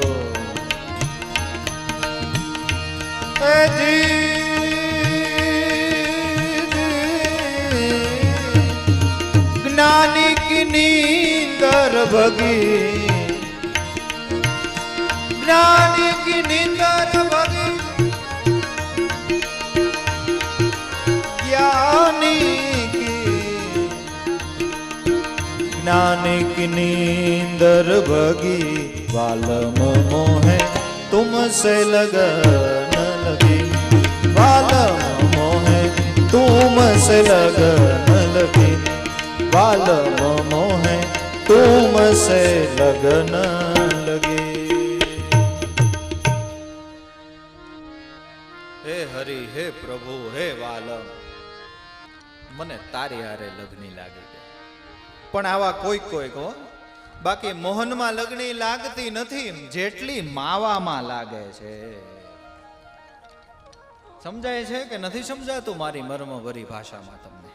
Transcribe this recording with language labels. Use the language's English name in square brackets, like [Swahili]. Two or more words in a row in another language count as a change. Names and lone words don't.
[Hindi] जी ज्ञानी की नींदर भगी, ज्ञानी की नींदर भगी, ज्ञानी की नींदर भगी, वालम मोहे तुमसे लगन लगी, वालम मोहे तुमसे लगन लगी, वालम मोहे तुमसे लगन लगी। हे हरि हे प्रभु हे वालम, [Gujarati] મને તારી હારે લગની લાગી ગઈ, પણ આવા કોઈક કોઈક હો, બાકી મોહનમાં લગની લાગતી નથી જેટલી માવામાં લાગે છે. સમજાય છે કે નથી સમજાતું મારી મર્મભરી ભાષામાં તમને?